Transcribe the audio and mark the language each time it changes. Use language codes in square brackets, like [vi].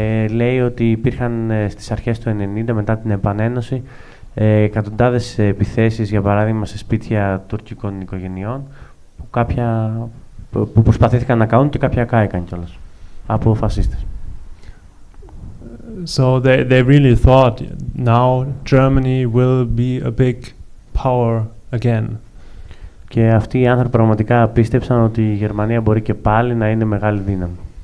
[el] Λέει ότι υπήρχαν στις αρχές του 90, μετά την επανένωση, εκατοντάδες επιθέσεις, για παράδειγμα, σε σπίτια τουρκικών οικογενειών, που προσπαθήθηκαν να κάνουν και κάποια κάηκαν κιόλας από φασίστες. [en] So they really thought now Germany will be a big power again. [el] Και αυτοί οι άνθρωποι πραγματικά πίστεψαν ότι η Γερμανία μπορεί και πάλι να είναι μεγάλη δύναμη.